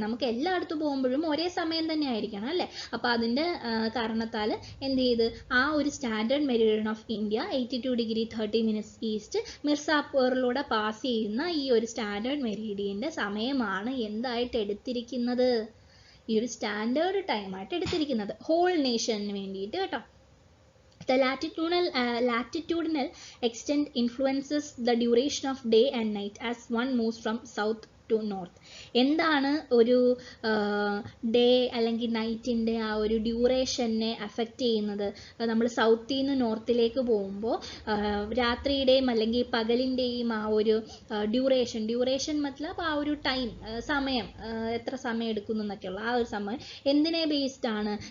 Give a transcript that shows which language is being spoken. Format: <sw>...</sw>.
<ml>നമുക്ക് എല്ലായിടത്തും പോകുമ്പോഴും ഒരേ സമയം തന്നെ ആയിരിക്കണം അല്ലേ. അപ്പോൾ അതിൻ്റെ കാരണത്താൽ എന്ത് ചെയ്ത് ആ ഒരു standard Meridian of India 82 degree 30 minutes east മിർസാപൂറിലൂടെ pass ചെയ്യുന്ന ഈ ഒരു സ്റ്റാൻഡേർഡ് മെറിഡിയൻ്റെ സമയമാണ് എന്തായിട്ട് എടുത്തിരിക്കുന്നത്, ഈ ഒരു സ്റ്റാൻഡേർഡ് ടൈമായിട്ട് എടുത്തിരിക്കുന്നത് ഹോൾ നേഷന് വേണ്ടിയിട്ട് കേട്ടോ.</ml> <en>The latitudinal extent influences the duration of day and night as one moves from south to north.</en> <ml>എന്താണ് ഒരു ഡേ അല്ലെങ്കിൽ നൈറ്റിൻ്റെ ആ ഒരു ഡ്യൂറേഷനെ അഫക്റ്റ് ചെയ്യുന്നത്? നമ്മൾ സൗത്തിൽ നിന്ന് നോർത്തിലേക്ക് പോകുമ്പോൾ രാത്രിയുടെയും അല്ലെങ്കിൽ പകലിൻ്റെയും ആ ഒരു ഡ്യൂറേഷൻ മത്ലബ് ആ ഒരു ടൈം, സമയം, എത്ര സമയം എടുക്കുന്നു എന്നൊക്കെയുള്ള ആ ഒരു സമയം എന്തിനെ ബേസ്ഡ് ആണ്?</ml>